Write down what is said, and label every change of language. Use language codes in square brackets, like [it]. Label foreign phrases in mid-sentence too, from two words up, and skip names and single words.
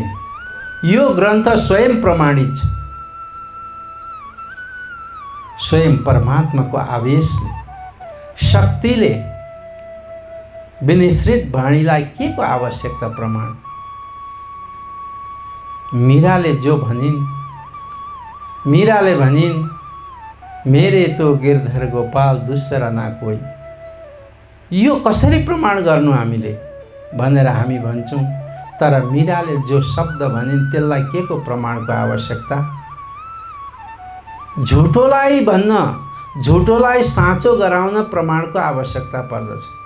[ne] यो ग्रन्थ स्वयं प्रमाणित छ। स्वयं परमात्माको आवेशले, शक्तिले विनिश्रित वाणीलाई के को आवश्यकता प्रमाण? मीराले जो भनिन्, मीराले भनिन्, [hi] मेरे तो गिरधर गोपाल दूसरा ना कोही। [ne] यो कसरी प्रमाण गर्नु हामीले भनेर हामी भन्छौँ, तर मीराले जो शब्द भनिन् त्यसलाई के को प्रमाणको आवश्यकता? झुटोलाई भन्न, झुटोलाई साँचो गराउन प्रमाणको आवश्यकता पर्दछ।